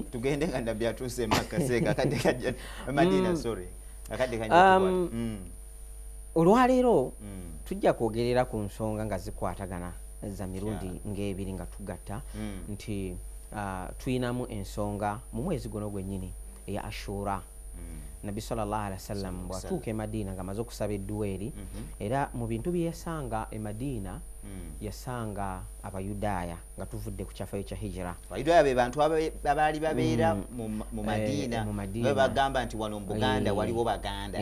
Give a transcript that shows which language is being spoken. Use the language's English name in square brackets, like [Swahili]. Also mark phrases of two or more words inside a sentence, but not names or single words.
[Ganda] tugende nga nabbi atuuse Makka seeka kakadde kajja Madina sorry kakadde olwaleero tujja kwogerera ku nsonga nga zikwatagana za mirundi ng'ebiri nga tugatta nti tuyinamu ensonga mu mwezi guno gwennyini eya Ashura. Nabbi [Arabic] صلى الله عليه وسلم [Ganda] bwatuuka e Madina nga amaze okusaba edduweeri era mu bintu bye yasanga e Madina yasanga Abayudaaya nga tuvudde ku kyafaayo kya hijira. Abayudaaya be bantu abaali babeera mu Madina be bagamba nti wano mu Buganda waliwo Baganda